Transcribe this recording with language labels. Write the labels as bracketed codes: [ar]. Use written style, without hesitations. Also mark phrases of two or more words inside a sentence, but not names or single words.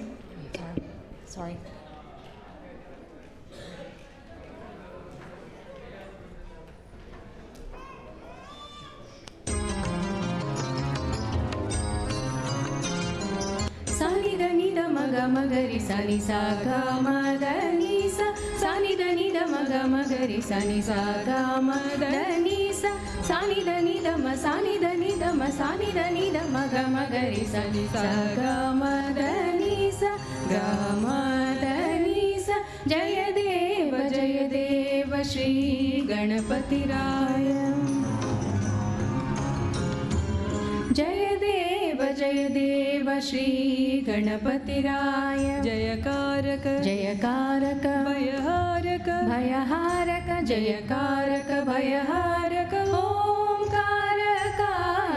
[kn] ಸಾರಿ. ಸಾನಿದ ನಿದ ಮಗ ಮಗರಿ ಸನಿ ಸಾ ಗ ಮದ ನಿ ಸ ಸಾನಿದ ನಿದ ಮಗ ಮಗರಿ ಸನಿ ಸಾ ಗ ಮದ ನಿ ಸ ಸಾನಿದ ನಿದ ಮ ಸಾನಿದ ನಿದ ಮ ಸಾನಿದ ನಿದ ಮಗ ಮಗರಿ ಸನಿ ಸಾ ಗ ಮದ ನಿ ಸ ಗ ಮದ ನಿ ಸ [mr] जय देव श्री गणपती राय. जय देव श्री गणपतिराय. जयकारक जयकारक भयहारक भयहारक जयकारक भयहारक ओंकारकाय.